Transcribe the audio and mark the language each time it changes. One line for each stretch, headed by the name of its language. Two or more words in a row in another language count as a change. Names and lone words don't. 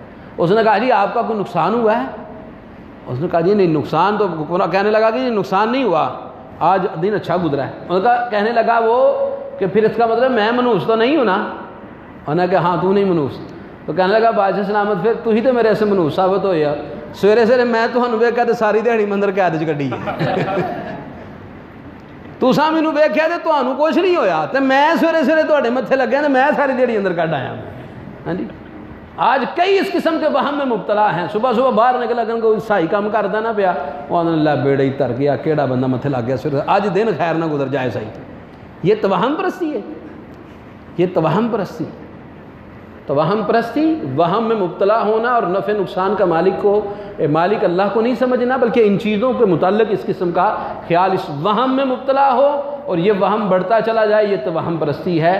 Urdu: اس نے کہا جی آپ کا کوئی نقصان ہوا ہے؟ اس نے کہا جی نہیں نقصان تو کہنے لگا کہ نقصان نہیں ہوا، آج دن اچھا گزرا ہے۔ انہوں نے کہا کہنے لگا وہ کہ پھر اس کا مطلب میں منحوس تو نہیں ہوں نا؟ انہوں نے کہا ہاں تو نہیں منحوس۔ تو کہنے لگا بادشاہ سلامت پھر تو ہی تو میرے سے منحوس ثابت ہوئے یار،
Punjabi: سویرے سویرے میں تمہیں ویکھیا تے ساری دیہڑی مندر قید چ کڈی ہے، تساں مینوں ویکھیا تے تانوں کچھ نہیں ہویا تے میں سویرے سویرے تواڈے متھے لگیا تے میں ساری دیہڑی اندر کڈ آیا۔
Urdu: ہاں جی آج کئی اس قسم کے وہم میں مبتلا ہیں،
Punjabi: صبح صبح باہر نکل لگن کوئی صحیح کام کردا نہ پیا، وہ اللہ بیڑے ہی تر گیا، کیڑا بندہ متھے لگ گیا سویرے اج دن خیر نہ گزر جائے صحیح۔
Urdu: یہ توہم پرستی ہے، یہ توہم پرستی، توہم پرستی، وہم میں مبتلا ہونا اور نفع نقصان کا مالک اللہ کو نہیں سمجھنا، بلکہ ان چیزوں کے متعلق اس قسم کا خیال، اس وہم میں مبتلا ہو اور یہ وہم بڑھتا چلا جائے، یہ توہم پرستی ہے۔